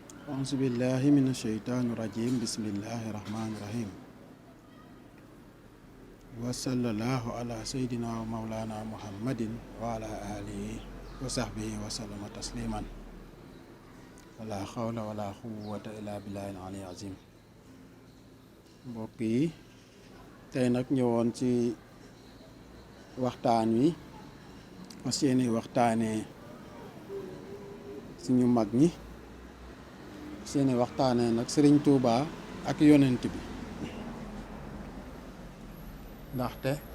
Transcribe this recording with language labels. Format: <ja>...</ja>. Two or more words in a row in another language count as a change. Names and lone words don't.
<ar>أعوذ بالله من الشيطان الرجيم بسم الله الرحمن الرحيم وصلى الله على سيدنا ومولانا محمد وعلى آله وصحبه وسلم تسليما ولا حول ولا قوة إلا بالله العلي العظيم.</ar> <wo>mbokk yi tey nag ñëwoon ci waxtaan wi fas yéene waxtaanee suñu mag ñi seeni waxtaanee nag Sëriñ Tuuba ak yonent bi ndaxte</wo>